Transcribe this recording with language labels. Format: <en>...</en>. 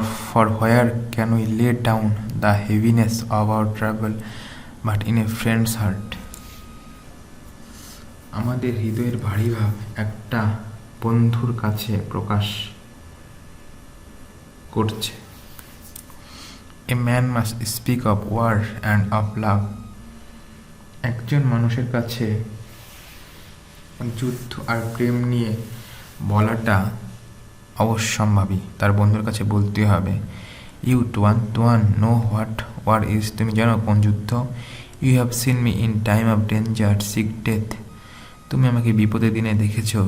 <en>for where can we lay down the heaviness of our trouble but in a friend's heart?</en> <bn>আমাদের হৃদয়ের ভারী ভাব একটা বন্ধুর কাছে প্রকাশ করছে।</bn> <en>A man must speak of war and of love.</en> <bn>একজন মানুষের কাছে যুদ্ধ আর প্রেম নিয়ে বলাটা অবশ্যম্ভাবী, তার বন্ধুর কাছে বলতে হবে।</bn> <en>you do know what war is,</en> <bn>তুমি জানো কোন যুদ্ধ।</bn> <en>you have seen me in time of danger, sick death,</en> <bn>তুমি আমাকে বিপদের দিনে দেখেছ।</bn>